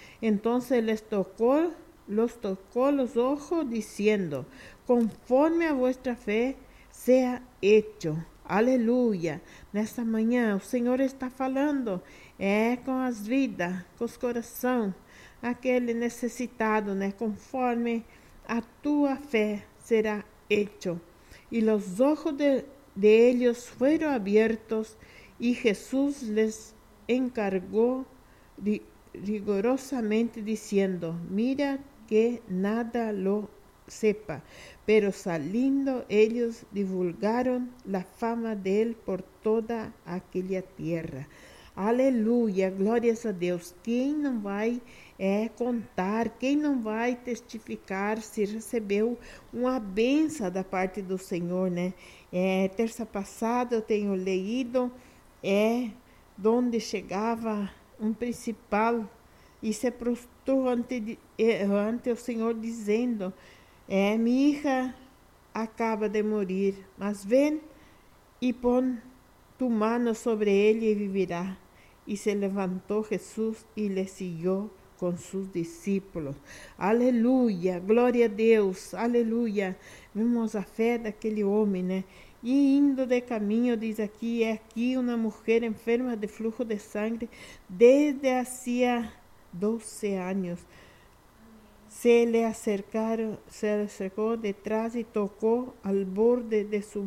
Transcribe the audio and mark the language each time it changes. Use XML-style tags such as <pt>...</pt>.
<es>Entonces los tocó los ojos, diciendo: conforme a vuestra fe sea hecho. Aleluya.</es> <pt>Nesta manhã, o Senhor está falando com as vidas, com os corações, aquele necessitado, né? Conforme a tua fé será hecho. E os olhos de eles foram abertos, e Jesus lhes encargou rigorosamente, dizendo:</pt> <es>mira que nada lo sepa. Pero saliendo, ellos divulgaron la fama de él por toda aquella tierra. Aleluya, glorias a Dios. ¿Quién no va contar? ¿Quién no va testificar si recibió una bendición da parte del Señor, né?</es> <pt>Terça passada,</pt> <es>yo tengo leído, donde llegaba un principal y se prostró ante el Señor, diciendo: mi hija acaba de morir, mas ven y pon tu mano sobre ella y vivirá. Y se levantó Jesús y le siguió con sus discípulos. Aleluya, gloria a Dios, aleluya.</es> <pt>Vemos a fe daquele homem, né? E indo de caminho, diz aqui: é aqui uma mulher enferma de fluxo de sangue</pt> <es>desde hacía</es> <pt>12 anos.</pt> <es>Se le acercó detrás y tocó al borde de su manto, porque decía dentro de sí: sí,</es>